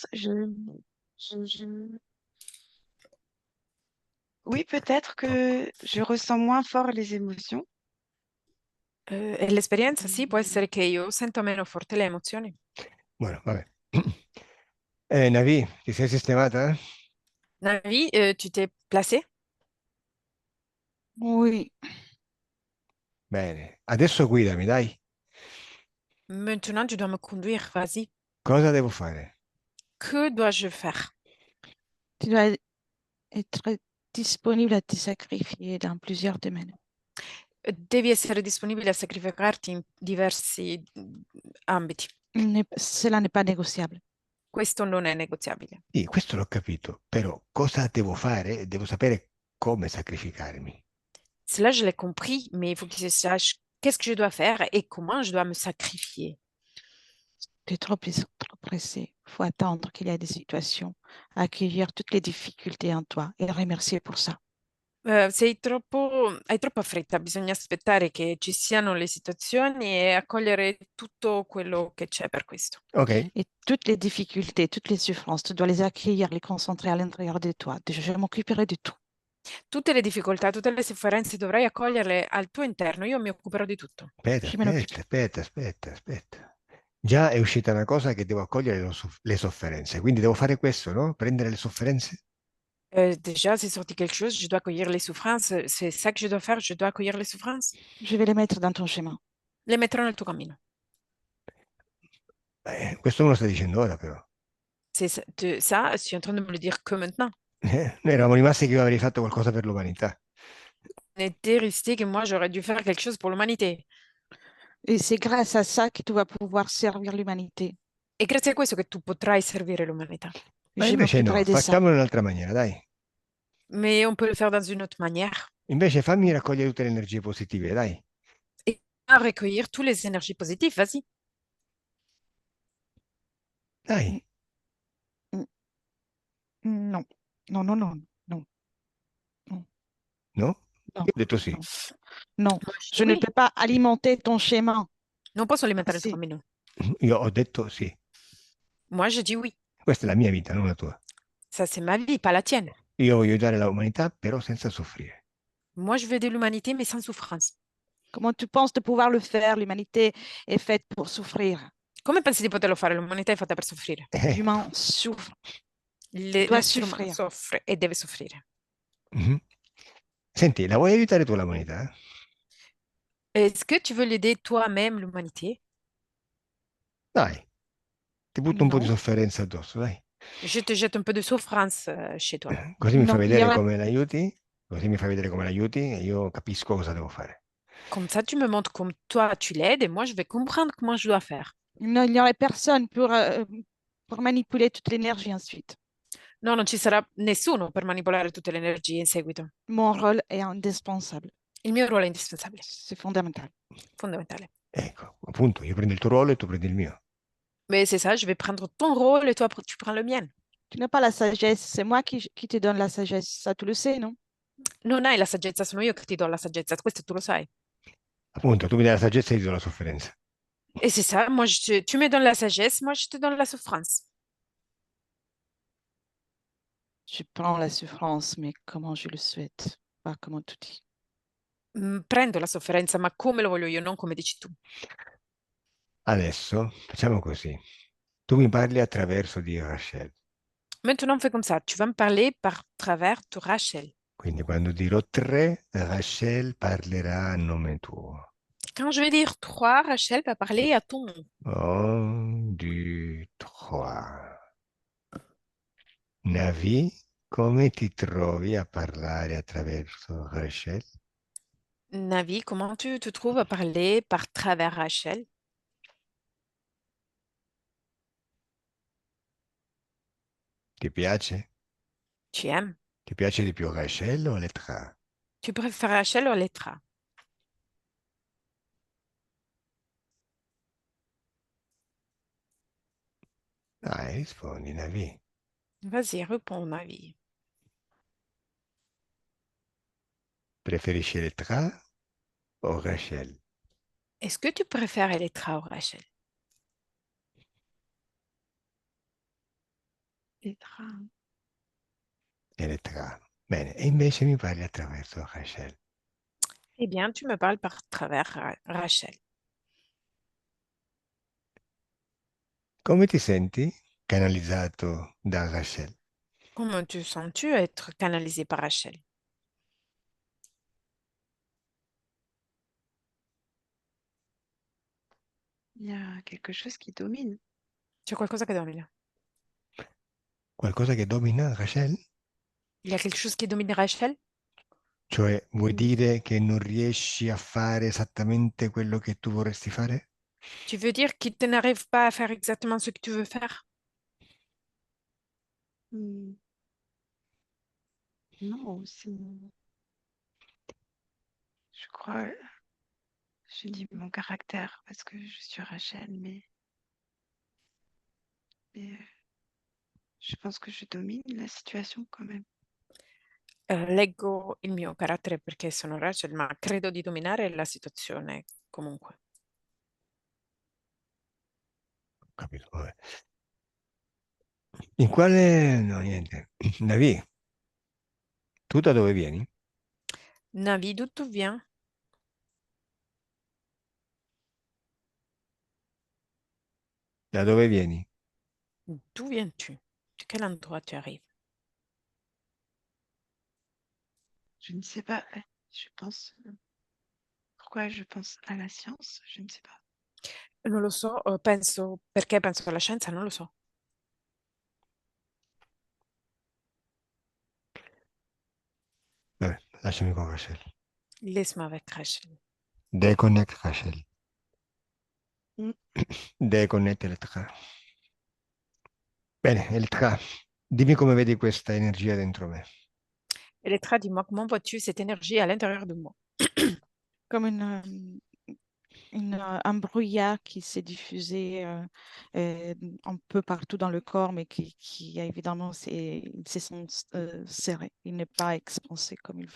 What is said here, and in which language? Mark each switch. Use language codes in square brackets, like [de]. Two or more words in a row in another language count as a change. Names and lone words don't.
[fr] Je- Oui, peut-être que je ressens moins fort les émotions. [it] E l'esperienza, sì, può Mm. essere che io sento meno forte le emozioni. Bueno, vabbè. Navi, ti sei sistemata? [fr] Navi, tu t'es placé? Oui, [it] Bene, adesso guidami, dai. [fr] Maintenant, tu dois me conduire, vas-y. [it] Cosa devo fare? [fr] Que dois-je faire? tu dois être disponible à te sacrifier dans plusieurs domaines. [it] Devi essere disponibile a sacrificarti in diversi ambiti. [fr] Cela n'est pas négociable. [it] Questo non è negoziabile. Sì, questo l'ho capito, però cosa devo fare? Devo sapere come sacrificarmi. [fr] Cela, je l'ai compris, mais il faut que je sache qu'est-ce que je dois faire et comment je dois me sacrifier. Tu es trop pressé. Il faut attendre qu'il y ait des situations, accueillir toutes les difficultés en toi et remercier pour ça. [it] Hai troppa fretta, bisogna aspettare che ci siano le situazioni e accogliere tutto quello che c'è per questo. Ok, [fr] Et toutes les difficultés, toutes les souffrances, tu dois les accueillir, les concentrer à l'intérieur de toi. Je m'occuperai de tout. [it] Tutte le difficoltà, tutte le sofferenze dovrai accoglierle al tuo interno, io mi occuperò di tutto. aspetta, [fr] Je m'en occupe. [it] aspetta, aspetta, aspetta, aspetta. Già è uscita una cosa che devo accogliere le sofferenze, quindi devo fare questo, no? Prendere le sofferenze? [fr] Déjà, c'est sorti quelque chose, je dois accueillir les souffrances, c'est ça que je dois faire, je dois accueillir les souffrances. Je vais les mettre dans ton chemin. [it] Le metterò nel tuo cammino. Questo me lo stai dicendo ora, però. [fr] C'est ça, ça, je suis en train de me le dire que maintenant. [it] Noi eravamo rimasti che io avrei fatto qualcosa per l'umanità. [fr] On était resté que moi, j'aurais dû faire quelque chose pour l'umanité. Et c'est grâce à ça que tu vas pouvoir servir l'humanité. [it] E grazie a questo che tu potrai servire l'umanità. Ma [fr] Je [it] invece no, [fr] m'occuperai de ça. [it] facciamolo in un'altra maniera, dai. [fr] Mais on peut le faire dans une autre manière. [it] Invece fammi raccogliere tutte le energie positive, dai. [fr] Et à recueillir toutes les énergies positives, vas-y. [it] Dai, [fr] Non, non, non, non, non, non, [it] no? [fr] non, [it] Io ho detto sì. [fr] non. Non, Moi, je dis je ne oui. peux pas alimenter ton chemin. [it] Non posso alimentare il tuo Sì. cammino. Io ho detto sì. [fr] Moi, je dis oui. [it] Questa è la mia vita, non la tua. [fr] Ça, c'est ma vie, pas la tienne. [it] Io voglio aiutare l'umanità, però senza soffrire. [fr] Moi, je veux de l'humanité, mais sans souffrance. Comment tu penses de pouvoir le faire? L'humanité est faite pour souffrir. [it] Come pensi di poterlo fare? L'umanità è fatta per soffrire. [fr] L'humain souffre, doit [it] L'essere umano [fr] souffrir. [it] soffre e deve soffrire. Mhm. Senti, la vuoi aiutare tu l'umanità? [fr] Est-ce que tu veux l'aider toi-même, l'humanité? [it] Dai, ti butto un po' di [fr] Non, [it] sofferenza addosso, dai. [fr] Je te jette un peu de souffrance chez toi. [it] Così mi fai [fr] non, il y [it] vedere [fr] aurait [it] come l'aiuti, così mi fai vedere come l'aiuti e io capisco cosa devo fare. [fr] Comme ça, tu me montres comme toi, tu l'aides et moi, je vais comprendre comment je dois faire. non, il n'y aurait personne pour manipuler toute l'énergie ensuite. [it] No, non ci sarà nessuno per manipolare tutte le energie in seguito. [fr] Mon rôle est indispensable. [it] Il mio ruolo è indispensabile, [fr] C'est fondamental. [it] fondamentale. Ecco, appunto, io prendo il tuo ruolo e tu prendi il mio. [fr] Mais c'est ça, je vais prendre ton rôle et toi, tu prends le mien. Tu n'as pas la sagesse, c'est moi qui te donne la sagesse. Ça, tu le sais, non? [it] Non hai la saggezza, sono io che ti do la saggezza, questo tu lo sai. Appunto, tu mi dai la saggezza e io ti do la sofferenza. [fr] Et c'est ça, moi, tu me donnes la sagesse, moi, je te donne la souffrance. Je prends la souffrance, mais comment je le souhaite, pas comment tu dis. [it] Prendo la sofferenza, ma come lo voglio io, non come dici tu. Adesso facciamo così. Tu mi parli attraverso di Rachel. [fr] Maintenant, on fait comme ça. Tu vas me parler par travers de Rachel. [it] Quindi quando dirò tre, Rachel parlerà a nome tuo. [fr] Quand je vais dire 3, Rachel va parler à ton nom. [it] 1, 2, 3. Navi, come ti trovi a parlare attraverso Rachel? [fr] Navi, comment tu te trouves à parler par travers Rachel? [it] Ti piace? [fr] Tu aimes? [it] Ti piace di più Rachel o Letra? [fr] Tu préfères Rachel ou Letra? [it] Dai, rispondi, Navi. [fr] Vas-y, réponds, Navi. [it] Preferisci Letra o Rachel? [fr] Est-ce que tu préfères Letra ou Rachel? [it] Petra. Letra. Bene, e invece mi parli attraverso Rachel. [fr] Eh bien, tu me parles par travers Rachel. [it] Come ti senti canalizzato da Rachel? [fr] Comment te sens-tu être canalisé par Rachel? Il y a quelque chose qui domine. [it] C'è qualcosa che domina. Qualcosa che domina Rachel? [fr] Il y a quelque chose qui domine Rachel? [it] Cioè, vuoi Mm. dire che non riesci a fare esattamente quello che tu vorresti fare? [fr] Tu veux dire qu'il tu n'arrives pas à faire exactement ce que tu veux faire? Mm. Non, je crois, je dis mon caractère parce que je suis Rachel, mais Et je pense que je domine la situation quand même. [it] Leggo il mio carattere perché sono Rachel, ma credo di dominare la situazione comunque. Capito? Vabbè. In quale... No, niente. Navi, tu da dove vieni? [fr] Navi, d'où tu viens? [it] Da dove vieni? [fr] D'où viens-tu? De quel endroit tu arrives? Je ne sais pas. Je pense. Pourquoi je pense à la science? Je ne sais pas. [it] Non lo so, penso, perché penso alla scienza, non lo so. Vabbè, lasciami con Rachel. [fr] Laisse-moi avec Rachel. [it] Deconnect Rachel. Mm. Deconnect Elettra. Bene, Elettra, dimmi come vedi questa energia dentro me. [fr] Elettra, dis-moi, comment vois-tu cette énergie à l'intérieur de moi? Comme un brouillard qui s'est diffusé un peu partout dans le corps, mais qui évidemment, il s'est serré. Il n'est pas expansé comme il faut.